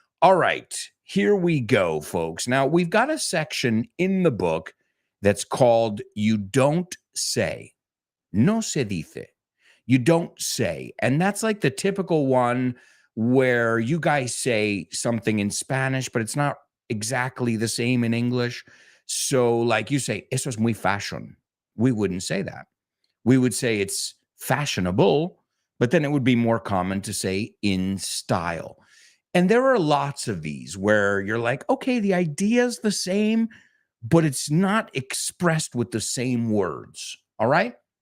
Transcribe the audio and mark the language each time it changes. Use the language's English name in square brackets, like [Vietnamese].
[English] All right, here we go, folks. Now, we've got a section in the book that's called You Don't Say. [Spanish] No se dice. [English] You don't say. And that's like the typical one where you guys say something in Spanish, but it's not exactly the same in English. So like you say, [Spanish] eso es muy fashion. [English] We wouldn't say that. We would say it's fashionable, but then it would be more common to say in style. And there are lots of these where you're like, okay, the idea is the same, but it's not expressed with the same words. All right?